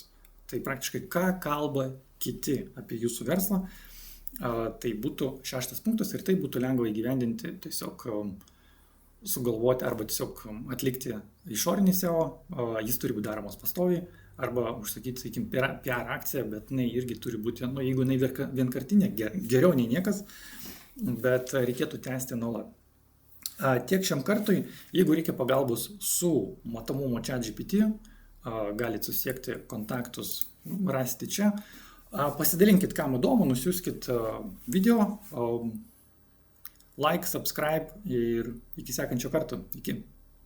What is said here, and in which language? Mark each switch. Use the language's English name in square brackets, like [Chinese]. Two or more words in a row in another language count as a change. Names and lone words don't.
[Lithuanian] Tai praktiškai ką kalba kiti apie jūsų verslą, tai būtų 6 punktas, ir tai būtų lengva įgyvendinti, tiesiog sugalvoti arba tiesiog atlikti išorinį SEO, jis turi būti daromas pastoviai, arba užsakyti, sakykim, PR akciją, bet jinai irgi turi būti, jeigu jinai vienkartinė, geriau nei niekas, bet reikėtų tęsti nuolat. Tiek šiam kartui, jeigu reikia pagalbos su matomumo ChatGPT, galite susiekti kontaktus, rasite čia. Pasidalinkit, kam įdomu, nusiųskit video, [English] like, subscribe, [Lithuanian] ir iki sekančio karto. Iki.